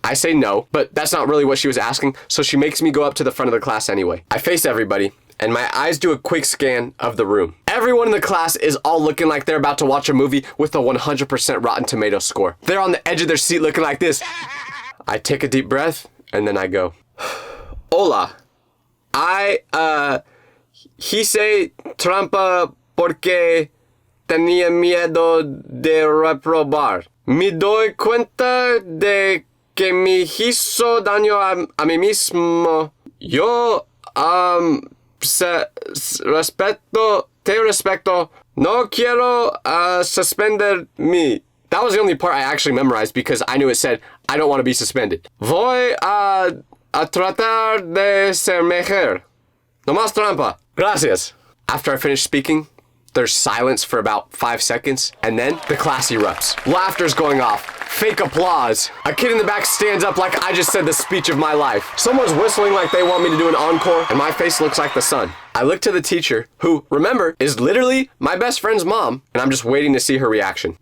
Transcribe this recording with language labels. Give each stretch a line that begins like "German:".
English: I say no, but that's not really what she was asking, so she makes me go up to the front of the class anyway. I face everybody, and my eyes do a quick scan of the room. Everyone in the class is all looking like they're about to watch a movie with a 100% Rotten Tomatoes score. They're on the edge of their seat looking like this. I take a deep breath, and then I go, Hola.
Spanish: Hice trampa porque tenía miedo de reprobar. Me doy cuenta de que me hizo daño a mí mismo. Yo, te respeto. No quiero suspender me.
English: That was the only part I actually memorized because I knew it said, I don't want to be suspended.
Spanish: Voy a tratar de ser mejor. No más trampa. Gracias.
English: After I finish speaking, there's silence for about 5 seconds, and then the class erupts. Laughter's going off. Fake applause. A kid in the back stands up like I just said the speech of my life. Someone's whistling like they want me to do an encore, and my face looks like the sun. I look to the teacher, who, remember, is literally my best friend's mom, and I'm just waiting to see her reaction.